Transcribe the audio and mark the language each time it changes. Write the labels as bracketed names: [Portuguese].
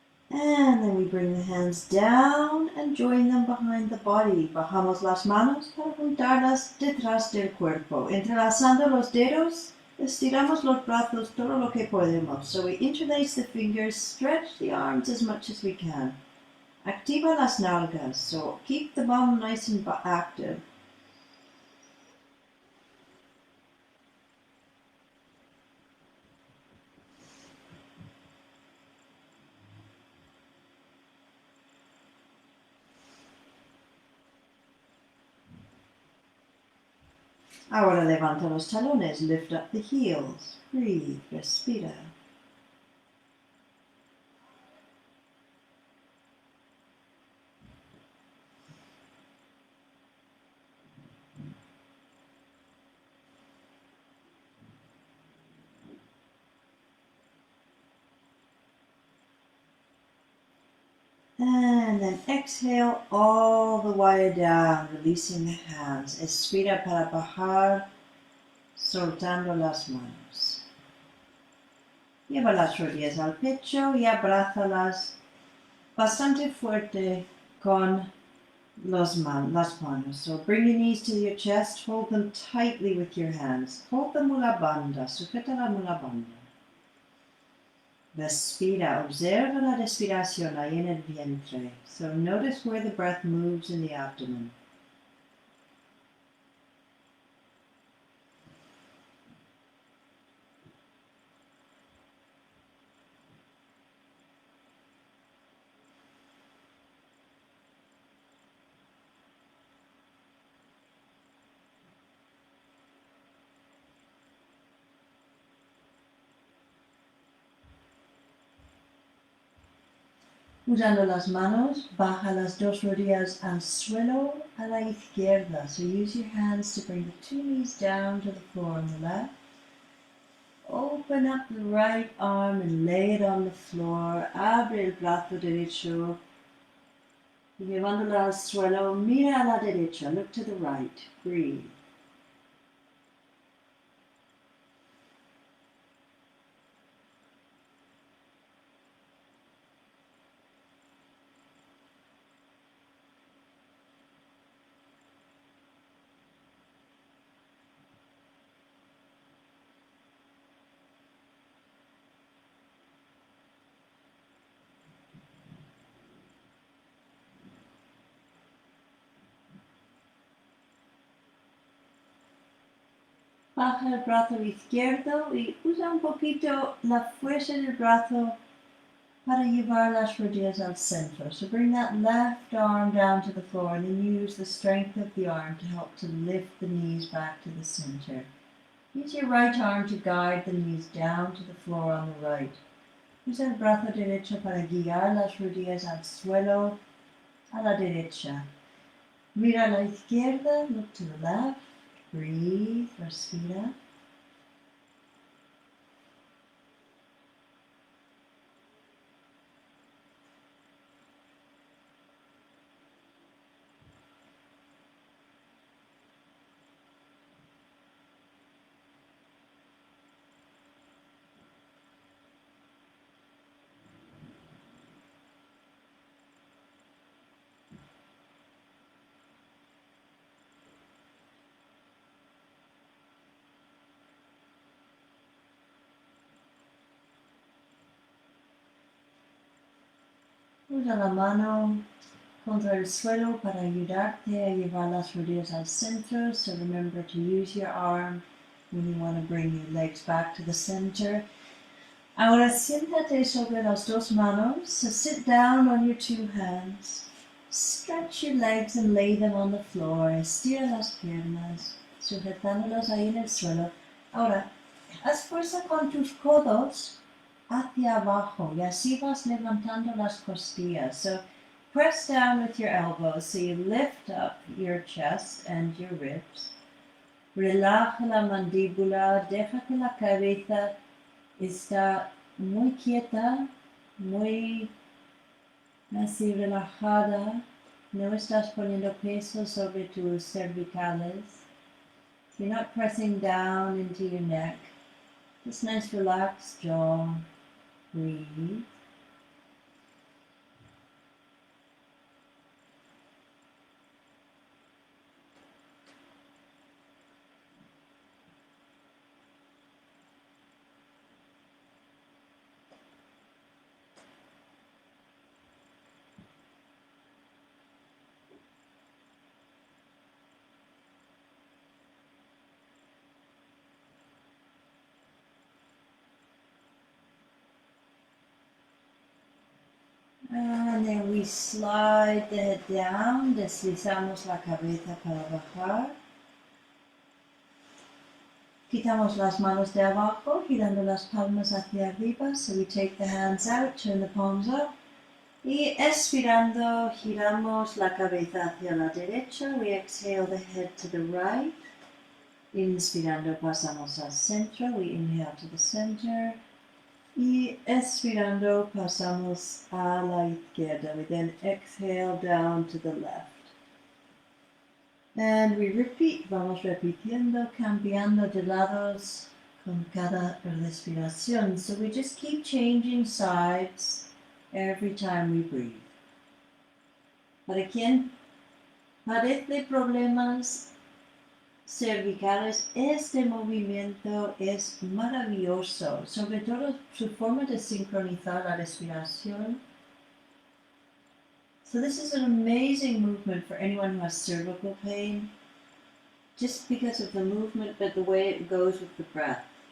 [English] And then we bring the hands down and join them behind the body. [Spanish] Bajamos las manos para juntarlas detrás del cuerpo. Entrelazando los dedos, estiramos los brazos todo lo que podemos. [English] So we interlace the fingers, stretch the arms as much as we can. [Spanish] Activa las nalgas, [English] so keep the bum nice and active. [Spanish] Ahora levanta los talones, [English] lift up the heels, breathe, [Spanish] respira. [English] And then exhale all the way down, releasing the hands. [Spanish] Expira para bajar, soltando las manos. Lleva las rodillas al pecho y abrázalas bastante fuerte con las manos. [English] So bring your knees to your chest, hold them tightly with your hands. Hold the mula bandha, [Spanish] sujeta la mula bandha. Respira, observa la respiración ahí en el vientre. [English] So notice where the breath moves in the abdomen. [Spanish] Usando las manos, baja las dos rodillas al suelo a la izquierda. [English] So use your hands to bring the two knees down to the floor on the left. Open up the right arm and lay it on the floor. [Spanish] Abre el brazo derecho. Y llevándolo al suelo, mira a la derecha. [English] Look to the right. Breathe. [Spanish] Baja el brazo izquierdo y usa un poquito la fuerza del brazo para llevar las rodillas al centro. [English] So bring that left arm down to the floor and then use the strength of the arm to help to lift the knees back to the center. Use your right arm to guide the knees down to the floor on the right. [Spanish] Usa el brazo derecho para guiar las rodillas al suelo a la derecha. Mira a la izquierda, [English] look to the left. Breathe, [Spanish] respira. Usa la mano contra el suelo para ayudarte a llevar las rodillas al centro. [English] So remember to use your arm when you want to bring your legs back to the center. [Spanish] Ahora siéntate sobre las dos manos. [English] So sit down on your two hands. Stretch your legs and lay them on the floor. [Spanish] Estira las piernas, sujetándolas ahí en el suelo. Ahora, haz fuerza con tus codos hacia abajo y así vas levantando las costillas. [English] So press down with your elbows so you lift up your chest and your ribs. [Spanish] Relaja la mandíbula, deja que la cabeza está muy quieta, muy así relajada. No estás poniendo peso sobre tus cervicales. [English] So you're not pressing down into your neck. Just nice relaxed jaw. Breathe. And then we slide the head down, [Spanish] deslizamos la cabeza para bajar. Quitamos las manos de abajo, girando las palmas hacia arriba. [English] So we take the hands out, turn the palms up. [Spanish] Y expirando, giramos la cabeza hacia la derecha. [English] We exhale the head to the right. [Spanish] Inspirando, pasamos al centro. [English] We inhale to the center. [Spanish] Y expirando, pasamos a la izquierda. [English] We then exhale down to the left. And we repeat, [Spanish] vamos repitiendo, cambiando de lados con cada respiración. [English] So we just keep changing sides every time we breathe. [Spanish] Para quien padece problemas cervicales, este movimiento es maravilloso, sobre todo su forma de sincronizar la respiración. [English] So this is an amazing movement for anyone who has cervical pain, just because of the movement, but the way it goes with the breath.